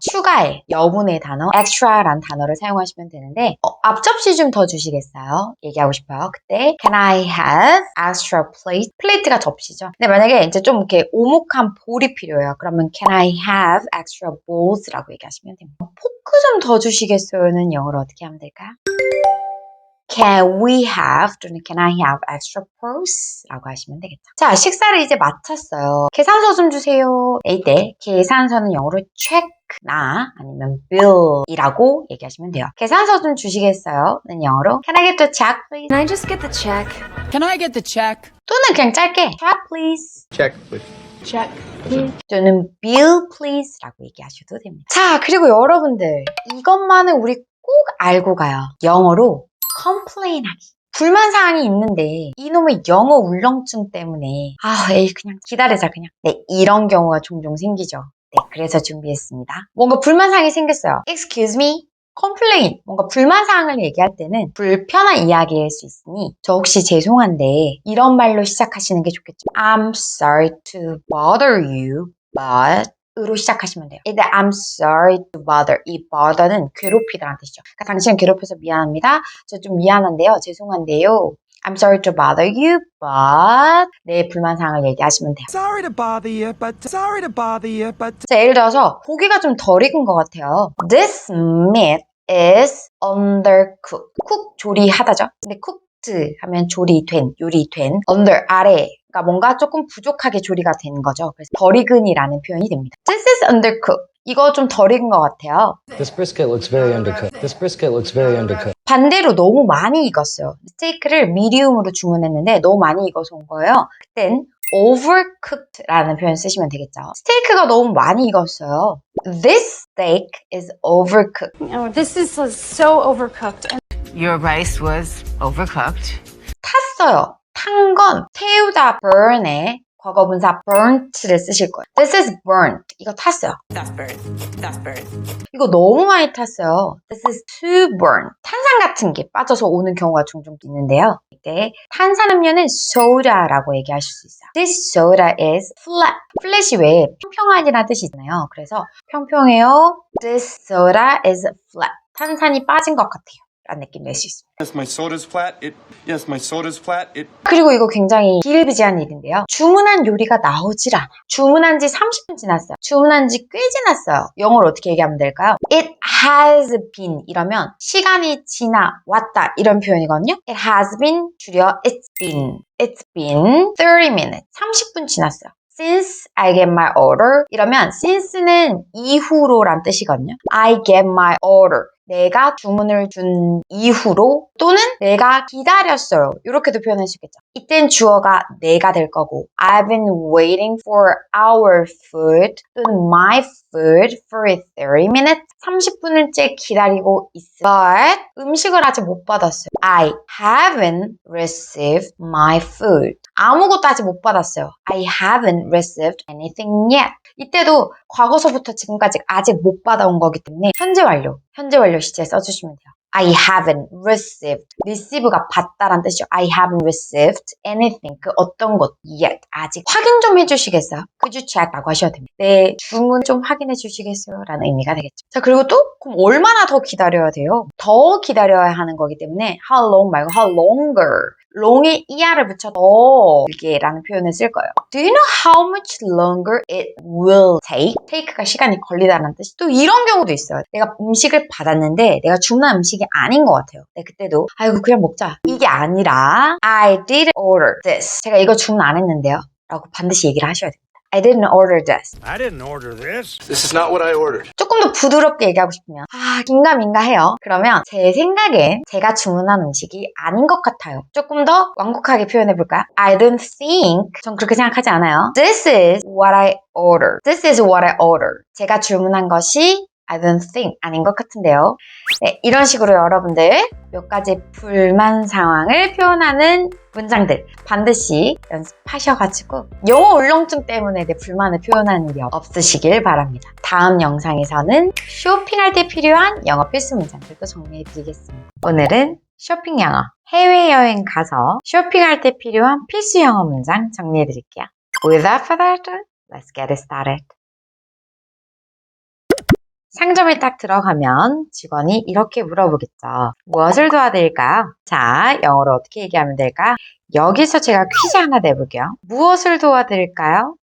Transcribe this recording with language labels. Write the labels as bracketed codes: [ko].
[ko] 추가해, 여분의 단어, extra라는 단어를 사용하시면 되는데 앞접시 좀 더 주시겠어요? 얘기하고 싶어요. 그때 [en] Can I have extra plate? [ko] 플레이트가 접시죠. 근데 만약에 이제 좀 이렇게 오목한 볼이 필요해요. 그러면 [en] Can I have extra bowls [ko] 라고 얘기하시면 됩니다. 포크 좀 더 주시겠어요는 영어로 어떻게 하면 될까요? [en] Can we have 또는 Can I have extra purse? [ko] 라고 하시면 되겠죠. 자, 식사를 이제 마쳤어요. 계산서 좀 주세요. 이때 계산서는 영어로 check나 아니면 bill이라고 얘기하시면 돼요. 계산서 좀 주시겠어요? 는 영어로 [en] Can I get the check, please? Can I just get the check? Can I get the check? 또는 그냥 짧게 check, please. Check, please. Check, please. [ko] 또는 [en] bill, please [ko] 라고 얘기하셔도 됩니다. 자, 그리고 여러분들 이것만은 우리 꼭 알고 가요. 영어로 complain 하기. 불만사항이 있는데 이놈의 영어 울렁증 때문에 에이 그냥 기다리자 그냥. 네, 이런 경우가 종종 생기죠. 네, 그래서 준비했습니다. 뭔가 불만사항이 생겼어요. [en] Excuse me? complain. [ko] 뭔가 불만사항을 얘기할 때는 불편한 이야기일 수 있으니 저 혹시 죄송한데 이런 말로 시작하시는 게 좋겠죠. [en] I'm sorry to bother you, but [ko] 으로 시작하시면 돼요. [en] 근데 I'm sorry to bother. [ko] 이 bother는 괴롭히다라는 뜻이죠. 그러니까 당신을 괴롭혀서 미안합니다. 저 좀 미안한데요. 죄송한데요. [en] I'm sorry to bother you, but [ko] 내 불만사항을 얘기하시면 돼요. [en] Sorry to bother you, but [ko] 자, 예를 들어서 고기가 좀 덜 익은 것 같아요. [en] This meat is undercooked. [ko] cook 조리하다죠. 근데 cooked 하면 조리된, 요리된. under 아래. 그러니까 뭔가 조금 부족하게 조리가 된 거죠. 그래서 덜 익은이라는 표현이 됩니다. [en] This is undercooked. [ko] 이거 좀 덜 익은 것 같아요. [en] This brisket looks very undercooked. This brisket looks very undercooked. [ko] 반대로 너무 많이 익었어요. 스테이크를 미디움으로 주문했는데 너무 많이 익어서 온 거예요. 그땐 overcooked라는 표현 쓰시면 되겠죠. 스테이크가 너무 많이 익었어요. [en] This steak is overcooked. Oh, this is so overcooked. Your rice was overcooked. [ko] 탔어요. 탄 건 태우다 burn에 과거분사 burnt를 쓰실 거예요. [en] This is burnt. [ko] 이거 탔어요. [en] That's bird. That's bird. [ko] 이거 너무 많이 탔어요. [en] This is too burnt. [ko] 탄산 같은 게 빠져서 오는 경우가 종종 있는데요. 이때 탄산음료는 soda라고 얘기하실 수 있어요. [en] This soda is flat. [ko] flat이 왜 평평하니라는 뜻이잖아요. 그래서 평평해요. [en] This soda is flat. [ko] 탄산이 빠진 것 같아요. 라는 느낌 낼 수 있습니다. [en] Yes, my soda's flat. Yes, my soda's flat. [ko] 그리고 이거 굉장히 기일비재한 일인데요. 주문한 요리가 나오질 않아. 주문한 지 30분 지났어요. 주문한 지 꽤 지났어요. 영어로 어떻게 얘기하면 될까요? [en] It has been [ko] 이러면 시간이 지나 왔다 이런 표현이거든요. [en] It has been 줄여 it's been. It's been 30 minutes. [ko] 30분 지났어요. [en] Since I get my order [ko] 이러면 since는 이후로란 뜻이거든요. [en] I get my order. [ko] 내가 주문을 준 이후로 또는 내가 기다렸어요. 이렇게도 표현할 수 있겠죠. 이땐 주어가 내가 될 거고 [en] I've been waiting for our food 또는 my food for 30 minutes [ko] 30분을째 기다리고 있어. But 음식을 아직 못 받았어요. [en] I haven't received my food. [ko] 아무것도 아직 못 받았어요. [en] I haven't received anything yet. [ko] 이때도 과거서부터 지금까지 아직 못 받아온 거기 때문에 현재 완료 시제 써주시면 돼요. [en] I haven't received. [ko] receive가 받다란 뜻이죠. [en] I haven't received anything. [ko] 그 어떤 것 yet. 아직 확인 좀 해주시겠어요? [en] Could you check? [ko] 라고 하셔야 됩니다. 네, 주문 좀 확인해 주시겠어요? 라는 의미가 되겠죠. 자, 그리고 또 그럼 얼마나 더 기다려야 돼요? 더 기다려야 하는 거기 때문에 how long 말고 how longer. long에 er를 붙여 더 길게라는 표현을 쓸 거예요. [en] Do you know how much longer it will take? [ko] take가 시간이 걸리다는 뜻이 또 이런 경우도 있어요. 내가 음식을 받았는데 내가 주문한 음식이 아닌 것 같아요. 네, 그때도 아이고 그냥 먹자. 이게 아니라 [en] I did order this. [ko] 제가 이거 주문 안 했는데요. 라고 반드시 얘기를 하셔야 됩니다. [en] I didn't order this. I didn't order this. This is not what I ordered. [ko] 조금 더 부드럽게 얘기하고 싶으면 긴가민가 해요. 그러면 제 생각엔 제가 주문한 음식이 아닌 것 같아요. 조금 더 완곡하게 표현해볼까요? [en] I don't think [ko] 전 그렇게 생각하지 않아요. [en] This is what I ordered. This is what I ordered. [ko] 제가 주문한 것이 [en] I don't think [ko] 아닌 것 같은데요. 네, 이런 식으로 여러분들 몇 가지 불만 상황을 표현하는 문장들 반드시 연습하셔가지고 영어 울렁증 때문에 내 불만을 표현하는 일이 없으시길 바랍니다. 다음 영상에서는 쇼핑할 때 필요한 영어 필수 문장들도 정리해드리겠습니다. 오늘은 쇼핑 영어, 해외여행 가서 쇼핑할 때 필요한 필수 영어 문장 정리해드릴게요. [en] Without further ado, let's get started. [ko] 상점에 딱 들어가면 직원이 이렇게 물어보겠죠. 무엇을 도와드릴까요? 자, 영어로 어떻게 얘기하면 될까요? 여기서 제가 퀴즈 하나 내볼게요. 무엇을 도와드릴까요?